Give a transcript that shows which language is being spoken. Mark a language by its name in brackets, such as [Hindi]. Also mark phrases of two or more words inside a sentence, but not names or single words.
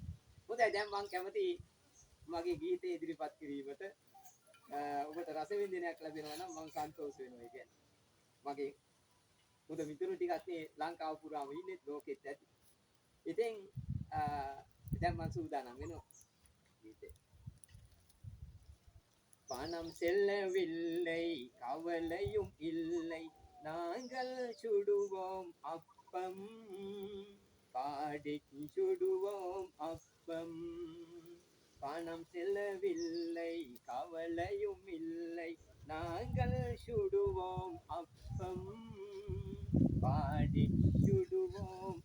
[Sinhala] හොඳයි දැන් මම කැමති මගේ ගීතේ ඉදිරිපත් කිරීමට ඔබට රස වින්දනයක් ලැබෙනවා නම් මම සන්තෝෂ වෙනවා. ඒ කියන්නේ මගේ හොඳ මිතුරු ටිකක් මේ ලංකාව පුරාම ඉන්නේ ලෝකෙත් ඇති. ඉතින් දැන් මම සූදානම් වෙනවා ගීතේ. [Tamil] பணம் செல்லவில்லை கவலையும் இல்லை நாங்கள் சுடுவோம் அப்பம் பாடி சுடுவோம் அப்பம் பணம் செல்லவில்லை கவலையும் இல்லை நாங்கள் சுடுவோம் அப்பம் பாடி சுடுவோம்